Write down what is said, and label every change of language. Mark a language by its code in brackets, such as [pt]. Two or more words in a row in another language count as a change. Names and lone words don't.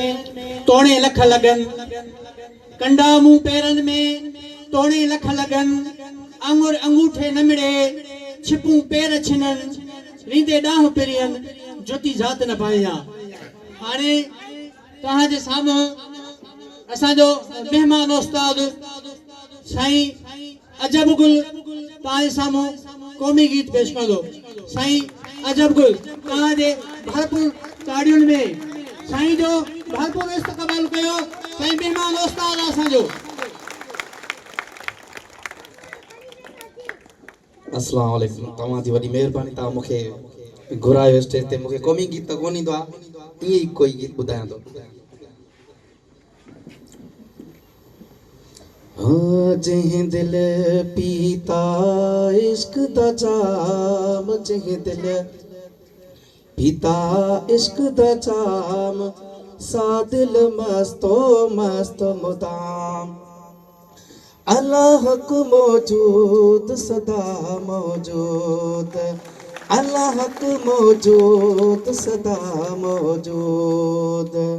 [sd] तोड़े लख लगन, कंडा मुंह पैरन में तोड़े लख लगन, आंगुर अंगूठे न मिले, छिपूं पैर छिनन, रींदे डाह पेरियन, ज्योति जात न पाया। हाणे तहां जे साम्हूं असांजो मेहमान उस्ताद साईं अजब गुल तहां जे साम्हूं क़ौमी गीत पेश कंदो। साईं अजब गुल तहां जे भरपूर ताड़ियुनि में साईं जो भरपूर इस्तक़बाल कयो। साईं मेहमान उस्ताद असांजो। [ar] السلام عليكم. [sd] तव्हां जी वॾी महिरबानी। तव्हां मूंखे घुरायो स्टेज ते। मूंखे क़ौमी गीत त कोन ईंदो आहे, ईअं ई कोई गीत ॿुधायां थो। [pa] ਹਾਂ ਜੰਹਿਂ ਦਿਲ ਪੀਤਾ ਇਸ਼ਕ ਦਾ ਜਾਮ, ਜੰਹਿਂ ਦਿਲ ਪੀਤਾ ਇਸ਼ਕ ਦਾ ਜਾਮ, ਸਾ ਦਿਲ ਮਸਤੋ ਮਸਤ ਮੁਦਾਮ। ਅੱਲਾਹ ਕੋ ਮੌਜੂਦ ਸਦਾ ਮੌਜੂਦ, ਅੱਲਾਹ ਕੋ ਮੌਜੂਦ ਸਦਾ ਮੌਜੂਦ।